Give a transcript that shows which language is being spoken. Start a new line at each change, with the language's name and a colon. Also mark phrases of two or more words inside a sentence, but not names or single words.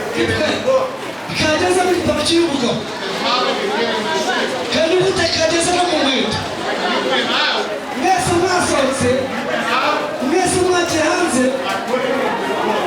Kinyarwanda: kageze mu gitabo cy'umugabo
English: How did you get in the city?
Kinyarwanda: kandi gute kageze no mu nkweto
English: You went out.
Kinyarwanda: mwese mwasohotse
English: You went out.
Kinyarwanda: mwese mwagiye hanze
English: I put it in the book.